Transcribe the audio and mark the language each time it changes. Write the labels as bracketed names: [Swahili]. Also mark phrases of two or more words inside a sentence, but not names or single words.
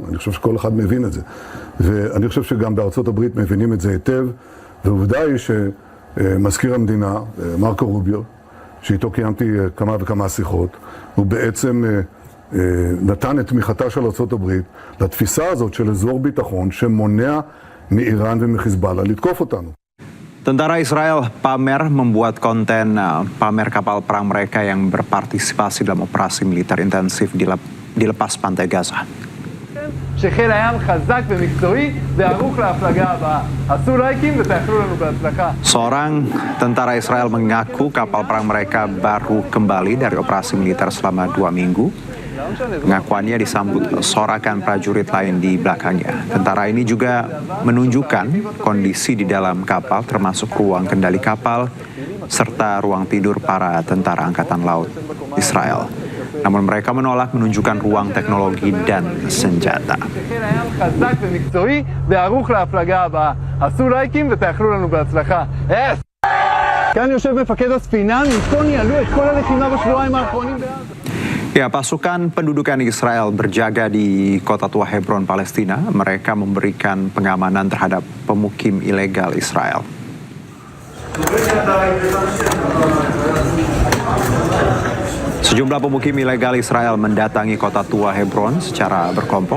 [Hebrew] אני חושב שכל אחד מבין את זה. ואני חושב שגם בארצות הברית מבינים את זה היטב, ועובדה היא שמזכיר המדינה, מרקו רוביו, שאיתו קיימתי כמה וכמה שיחות, הוא בעצם נתן את תמיכתה של ארצות הברית לתפיסה הזאת של אזור ביטחון שמונע מאיראן ומחיזבאללה לתקוף אותנו. [Indonesian] Tentara Israel membuat konten pamer kapal perang mereka yang berpartisipasi dalam operasi militer intensif di lepas pantai Gaza. [Hebrew] שחיל הים חזק ומקצועי וערוך להפלגה הבאה. עשו לייקים ותאכלו לנו בהצלחה. [Indonesian] Seorang tentara Israel mengaku kapal perang mereka baru kembali dari operasi militer selama 2 minggu. Pengakuannya disambut sorakan prajurit lain di belakangnya. Tentara ini juga menunjukkan kondisi di dalam kapal termasuk ruang kendali kapal serta ruang tidur para tentara angkatan laut Israel. Namun mereka menolak menunjukkan ruang teknologi dan senjata. [Hebrew] כאן יושב מפקד הספינה, מפה ניהלו את כל הלחימה בשבועיים האחרונים בעזה. [Indonesian] Ya, pasukan pendudukan Israel berjaga di kota tua Hebron, Palestina. Mereka memberikan pengamanan terhadap pemukim ilegal Israel. Sejumlah pemukim ilegal Israel mendatangi kota tua Hebron secara berkelompok.